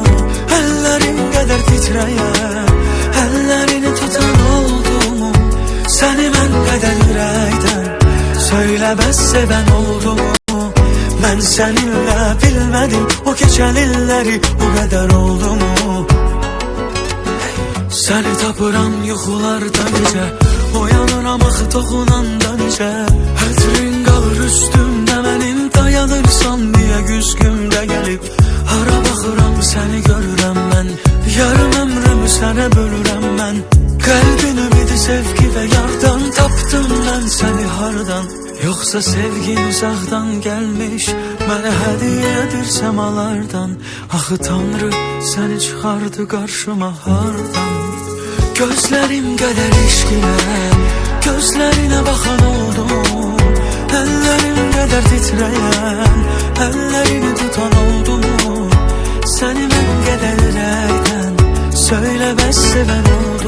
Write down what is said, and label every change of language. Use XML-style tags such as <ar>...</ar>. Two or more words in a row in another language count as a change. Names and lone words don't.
<tr>Ellerim kadar titreyen, ellerini tutan oldum. Seni ben kadar yürekten, söyle bəs seven oldum. Ben seninle bilmedim o geçen illeri, o kadar oldu mu?</tr> <az>Seni tapıram yuxularda necə, oyanıram axı toxunanda necə. Hətrin qalır üstümdə mənim, dayanırsan deyə güzgümdə gəlib. Hara baxıram səni görürəm mən, yarım ömrümü sənə bölürəm mən. Qəlbin ümidi sevgi və yardan, tapdım mən səni hardan? Yoxsa sevgin uzaqdan gəlmiş, mənə hədiyədir semalardan. Axı Tanrı səni çıxardı qarşıma hardan?</az> <tr>Gözlerim kadar eşkine, gözlerine bakan oldum. Ellerim kadar titreyen, ellerini tutan oldum. Seni ben kadar yürekten, söyle bəs seven oldum.</tr>